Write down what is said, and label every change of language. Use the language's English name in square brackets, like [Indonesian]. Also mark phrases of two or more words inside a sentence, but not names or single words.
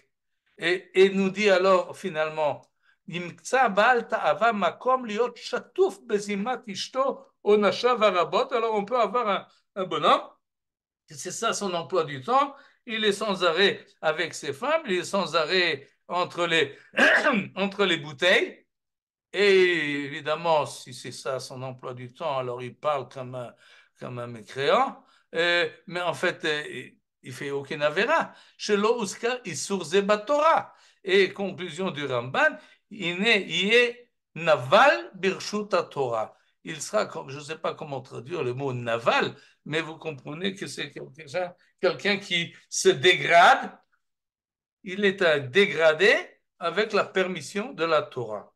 [French] Et nous dit alors finalement, alors on peut avoir un bonhomme, c'est ça son emploi du temps, il est sans arrêt avec ses femmes, il est sans arrêt entre les bouteilles, et évidemment, si c'est ça son emploi du temps, alors il parle comme un mécréant, mais en fait, il fait aucune avéra. [Hebrew] שלא עשה איסור תורה. [French] Et conclusion du Ramban, il est [Hebrew] נבל ברשות תורה. [French] Il sera, comme, je ne sais pas comment traduire le mot naval, mais vous comprenez que c'est quelqu'un qui se dégrade. Il est un dégradé avec la permission de la Torah.